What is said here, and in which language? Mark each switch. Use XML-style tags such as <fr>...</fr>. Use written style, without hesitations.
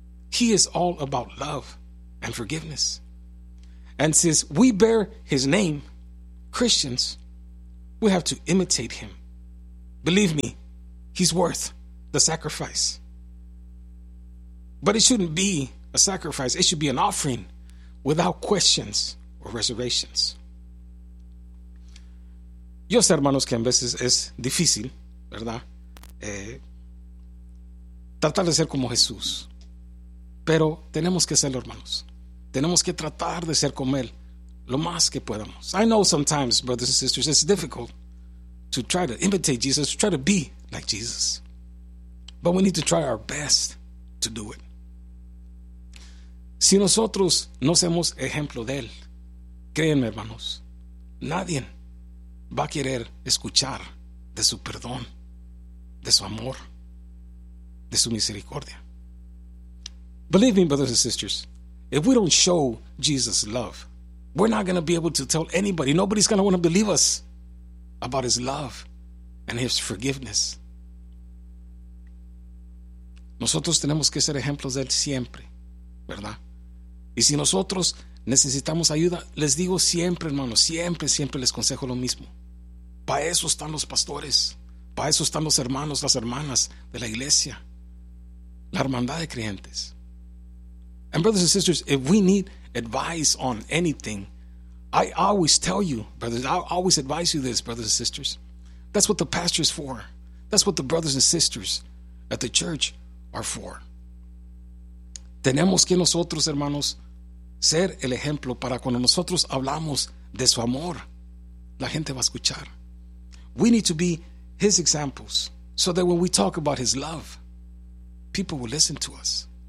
<en>He is all about love and forgiveness. And since we bear His name, Christians, we have to imitate Him. Believe me, He's worth the sacrifice. But it shouldn't be a sacrifice. It should be an offering without questions or reservations.</en> <es>Yo sé, hermanos, que en veces es difícil, ¿verdad? Tratar de ser como Jesús. Pero tenemos que serlo, hermanos. Tenemos que tratar de ser como Él lo más que podamos.</es> <en>I know sometimes, brothers and sisters, it's difficult to try to imitate Jesus, to try to be like Jesus. But we need to try our best to do it.</en> <es>Si nosotros no somos ejemplo de Él, créanme, hermanos, nadie va a querer escuchar de su perdón, de su amor, de su misericordia.</es> <en>Believe me, brothers and sisters, if we don't show Jesus' love, we're not going to be able to tell anybody. Nobody's going to want to believe us about His love and His forgiveness.</en> <es>Nosotros tenemos que ser ejemplos de Él siempre, ¿verdad? Y si nosotros necesitamos ayuda, les digo siempre, hermanos, siempre, siempre les aconsejo lo mismo. Para eso están los pastores, para eso están los hermanos, las hermanas de la iglesia, la hermandad de creyentes.</es> <en>And brothers and sisters, if we need advice on anything, I always tell you, brothers, I always advise you this, brothers and sisters. That's what the pastor is for. That's what the brothers and sisters at the church are for.</en> <es>Tenemos que nosotros, hermanos, ser el ejemplo para cuando nosotros hablamos de su amor, la gente va a escuchar.</es> <en>We need to be His examples so that when we talk about His love, people will listen to us.</en>